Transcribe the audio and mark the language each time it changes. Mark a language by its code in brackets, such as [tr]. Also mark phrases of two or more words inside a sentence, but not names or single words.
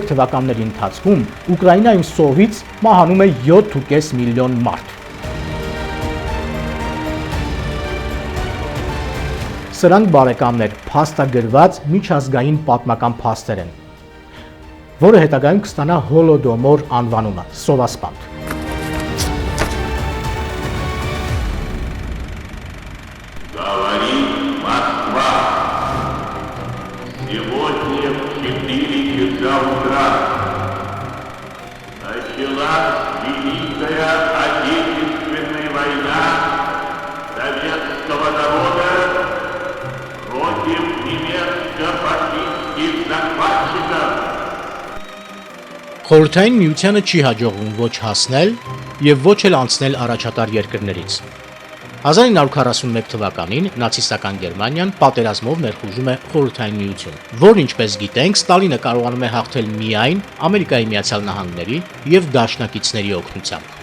[hy] թվականների ընթացքում Ուկրաինայում սովից մահանում է 7.5 միլիոն մարդ։ Սրանք բարեկամներ փաստագրված միջազգային պատմական փաստեր են, որը հետագայում կստանա Հոլոդոմոր անվանումը՝ սովասպանդ։ [ru] Сегодня в 4 часа утра началась Великая Отечественная война советского народа против немецко-фашистских захватчиков. [hy] Խորհրդային Միությանը չի հաջողվում ոչ հասնել եւ ոչ էլ անցնել առաջատար երկրներից։ 1941 թվականին նացիստական Գերմանիան պատերազմով ներխուժում է Խորհրդային Միություն, որ ինչպես գիտենք, Ստալինը կարողանում է հաղթել միայն Ամերիկայի Միացյալ Նահանգների եւ դաշնակիցների օգնությամբ։